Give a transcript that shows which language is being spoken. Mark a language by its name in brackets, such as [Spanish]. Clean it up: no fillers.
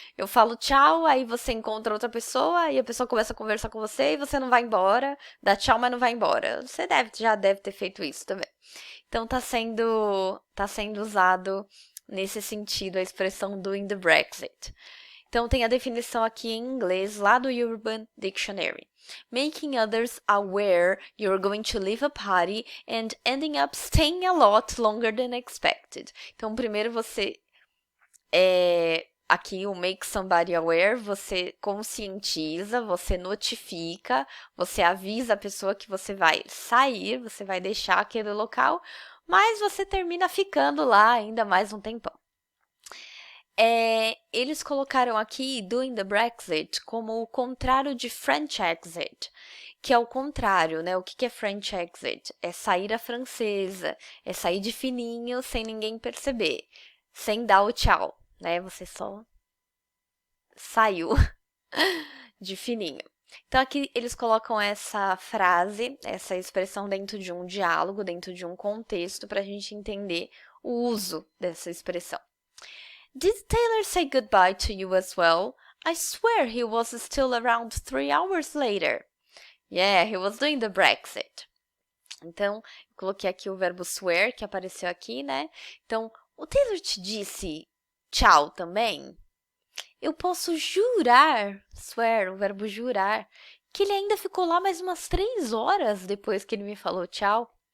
[Portuguese] Eu falo tchau, aí você encontra outra pessoa, e a pessoa começa a conversar com você, e você não vai embora, dá tchau, mas não vai embora. Você já deve ter feito isso também. Então, tá sendo usado nesse sentido a expressão [English] doing the Brexit. [Portuguese] Então, tem a definição aqui em inglês, lá do Urban Dictionary. [English] Making others aware you're going to leave a party and ending up staying a lot longer than expected. [Portuguese] Então, primeiro você, aqui o [English] make somebody aware, [Portuguese] você conscientiza, você notifica, você avisa a pessoa que você vai sair, você vai deixar aquele local, mas você termina ficando lá ainda mais um tempão. Eles colocaram aqui [English] doing the Brexit [Portuguese] como o contrário de French exit, que é o contrário, né? O que é French exit? É sair à francesa, é sair de fininho sem ninguém perceber, sem dar o tchau, né? Você só saiu de fininho. Então, aqui eles colocam essa frase, essa expressão dentro de um diálogo, dentro de um contexto, para a gente entender o uso dessa expressão. [English] Did Taylor say goodbye to you as well? I swear he was still around 3 hours later. Yeah, he was doing the Brexit. [Portuguese] Então, eu coloquei aqui o verbo swear, que apareceu aqui, né? Então, o Taylor te disse tchau também? Eu posso jurar, swear, o verbo jurar, que ele ainda ficou lá mais umas 3 horas depois que ele me falou tchau.